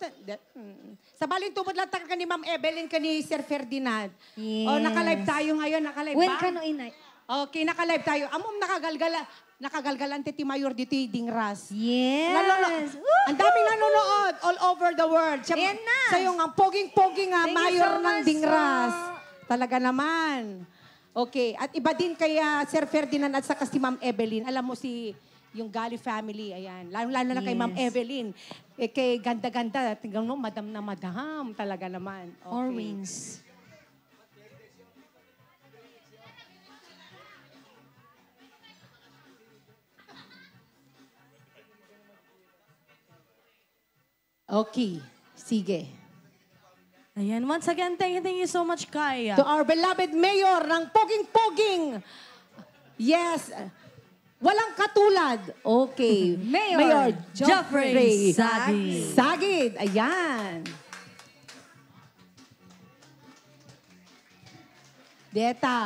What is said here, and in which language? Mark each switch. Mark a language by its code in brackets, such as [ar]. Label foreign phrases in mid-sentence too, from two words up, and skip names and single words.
[ilo] Sa baling tubod lang ka ni Ma'am Evelyn ka ni Sir Ferdinand. [en] Yes. [tl] Oh, naka-live tayo ngayon, naka-live [en] When [tl] ba? [ilo] ka no inay? [tl] Okay, naka-live tayo. [ilo] Amom nakagalgala. nakagalgalante ti Mayor dito Dingras. [en] Yes. [tl] Ang daming nanonood [en] all over the world. [tl] Ayan na. [ilo] Sa'yo nga, poging-poging nga, [en] Thank you Mayor so ng much Dingras. po. [tl] Talaga naman. Okay, at iba din kaya Sir Ferdinand at saka si Ma'am Evelyn. Alam mo yung Gali family, ayan. Lalo na kay Ma'am Evelyn. Eh, kay ganda-ganda. Tingnan mo, madam na madam. Talaga naman. Okay. [en] Or wings. [tl] Okay, sige. Ayan, [en] once again, thank you so much, Kaya. To our beloved mayor ng Poging-Poging. Yes. [tl] Walang katulad. Okay. Mayor Jeffrey Sagid. Sagid. Ayan. Deta.